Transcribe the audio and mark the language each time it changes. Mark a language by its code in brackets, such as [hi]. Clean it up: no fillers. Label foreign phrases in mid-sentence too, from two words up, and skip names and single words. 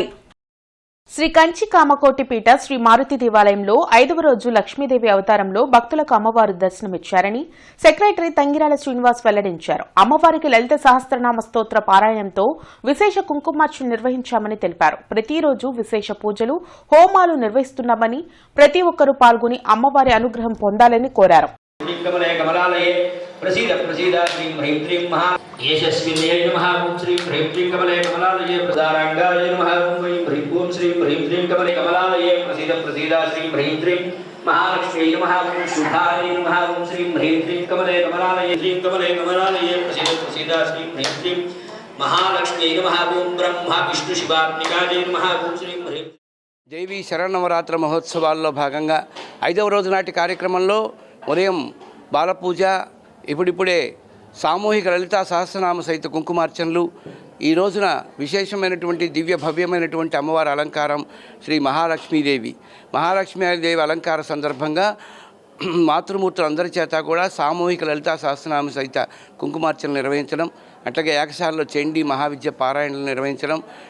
[te] శ్రీ కంచి కామకోటి పీఠ శ్రీ మారుతి దేవాలయంలో 5వ రోజు లక్ష్మీదేవి అవతారంలో భక్తులకు అమ్మవారు దర్శనమిచ్చారని సెక్రటరీ తంగిరాల శ్రీనివాస్ వెల్లడించారు. అమ్మవారికి లలిత సహస్రనామ స్తోత్ర పారాయణంతో విశేష కుంకుమార్చన నిర్వహించామని తెలిపారు. ప్రతిరోజు విశేష పూజలు, హోమాలు నిర్వహిస్తున్నామని ప్రతి ఒక్కరూ పాల్గొని అమ్మవారి అనుగ్రహం పొందాలని కోరారు. [sa] प्रसीद प्रसीद श्रीं ह्रीं क्लीं महा यशस्विन्यै नमः ॐ श्रीं ह्रीं क्लीं कमले कमलालये प्रदाराङ्गाय नमः ॐ श्रीं ह्रीं क्लीं कमले कमलालये प्रसीद प्रसीद श्रीं ह्रीं क्लीं महालक्ष्म्यै नमः ॐ शुद्धायै नमः ॐ श्रीं ह्रीं क्लीं कमले कमलालये प्रसीद प्रसीद श्रीं ह्रीं क्लीं महालक्ष्म्यै नमः ॐ ब्रह्मा विष्णु शिवात्मिकायै नमः ॐ श्रीं ह्रीं [te] దేవి శరన్నవరాత్ర మహోత్సవాల్లో భాగంగా 5వ రోజు నాటి కార్యక్రమంలో ఉదయం బాలపూజ, ఇప్పుడిప్పుడే సామూహిక లలితా సహస్రనామ సహిత కుంకుమార్చనలు, ఈ రోజున విశేషమైనటువంటి దివ్య భవ్యమైనటువంటి అమ్మవారి అలంకారం శ్రీ మహాలక్ష్మీదేవి అలంకార సందర్భంగా మాతృమూర్తులందరి చేత కూడా సామూహిక లలితా సహస్రనామ సహిత కుంకుమార్చనలు నిర్వహించడం, అట్లాగే ఏకశాలలో చండీ మహావిద్య పారాయణలు నిర్వహించడం,